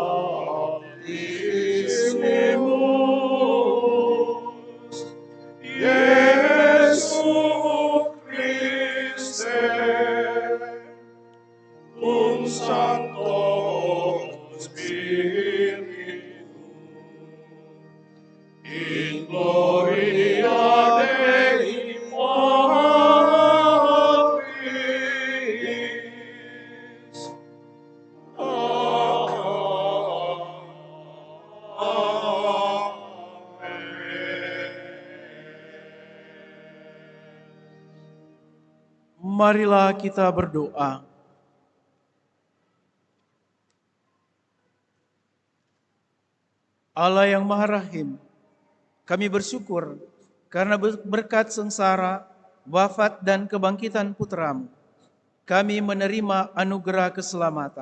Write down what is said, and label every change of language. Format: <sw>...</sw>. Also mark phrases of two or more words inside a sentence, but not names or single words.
<la>Altissimus, Iesu Christe, Sancto Spiritu, in gloria Dei Patris.</la> <id>Marilah kita berdoa. Allah yang Maha Rahim, kami bersyukur karena berkat sengsara, wafat dan kebangkitan putra-Mu, kami menerima anugerah keselamatan.</id>